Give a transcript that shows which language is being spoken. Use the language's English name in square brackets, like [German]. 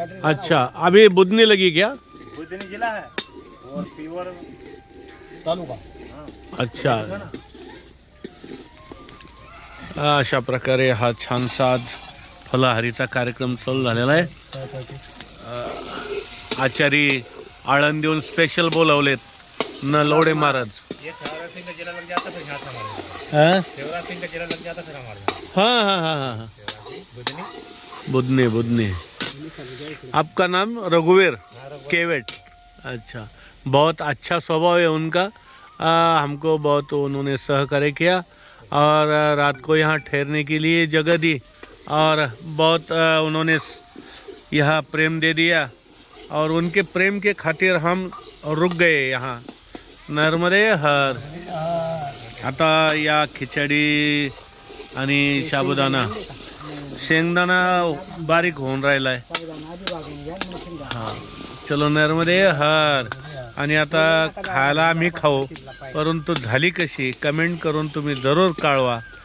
[Hindi] अच्छा अभी बुदनी लगी क्या? बुधनी जिला है और सीवर तालुका. अच्छा. [Marathi] अशा प्रकारे हा छानसा आज फलाहारीचा कार्यक्रम चालू झालेला आहे. आचारी आळंद देऊन स्पेशल बोलवलेत नलवडे महाराज. [Hindi] शिवराज सिंह का जिला लग जाता फिर यहाँ से हमारे. हाँ शिवराज सिंह का जिला लग जाता फिर हमारे. हाँ हाँ हाँ हाँ. बुधनी. बुदनी बुदनी. आपका नाम रघुवीर केवट. अच्छा. बहुत अच्छा स्वभाव है उनका. हमको बहुत उन्होंने सहकार्य किया और रात को यहाँ ठहरने के लिए जगह दी और बहुत उन्होंने यहाँ प्रेम दे दिया और उनके प्रेम के खातिर हम रुक गए यहाँ. नर्मदे हर. [Marathi] आता या खिचडी आणि साबुदाणा शेंगदाणा बारीक होऊन राहिला आहे. [Hindi] हां चलो [Marathi] नर्मदे हर. आणि आता खायला आम्ही खाऊ, परंतु झाली कशी कमेंट करून तुम्ही जरूर कळवा.